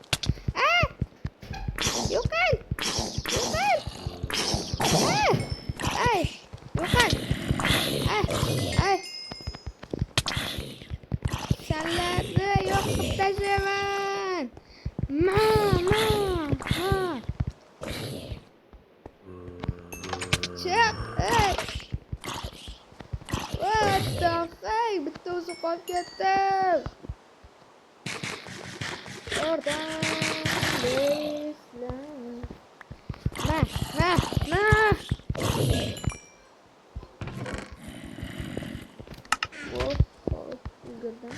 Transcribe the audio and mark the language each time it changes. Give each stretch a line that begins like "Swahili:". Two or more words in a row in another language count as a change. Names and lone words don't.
Uzbek: Yo'qol. Ay, yo'qol. Ay. Sanlarni yo'q qilib tashlayman. Ma. Chiq.
English: What the fuck?
Uzbek: Bitta o'zi qolib ketdi. Oradan Ma. Ulgurdim.